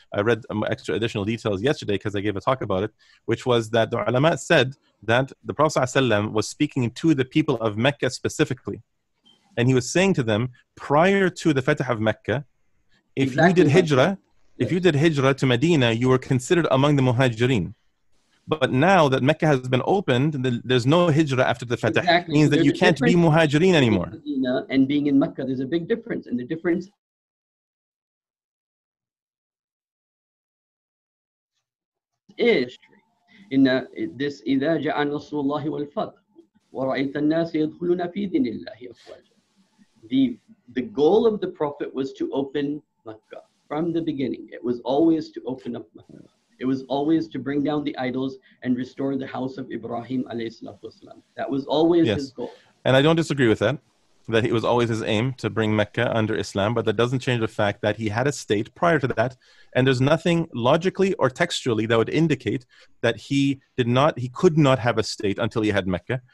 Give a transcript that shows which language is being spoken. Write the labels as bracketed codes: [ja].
[en] I read extra additional details yesterday because I gave a talk about it, which was that the ulama said that the Prophet ﷺ was speaking to the people of Mecca specifically, and he was saying to them, prior to the Fatah of Mecca, if you did hijrah to Medina, you were considered among the muhajirin. But now that Mecca has been opened, there's no hijrah after the Fatah. Exactly. It means that you can't be muhajirin anymore. Medina and being in Mecca, there's a big difference. [ar] And the difference is in this إِذَا جَاءَ نَصْرُ اللَّهِ وَالْفَتْحُ وَرَأَيْتَ النَّاسَ يَدْخُلُونَ فِي دِينِ اللَّهِ أَفْوَاجًا. [en] the goal of the Prophet was to open Mecca from the beginning. It was always to open up Mecca. It was always to bring down the idols and restore the house of Ibrahim alayhi salatu wasalam. That was always his goal. And I don't disagree with that, that it was always his aim to bring Mecca under Islam, but that doesn't change the fact that he had a state prior to that, and there's nothing logically or textually that would indicate that he could not have a state until he had Mecca.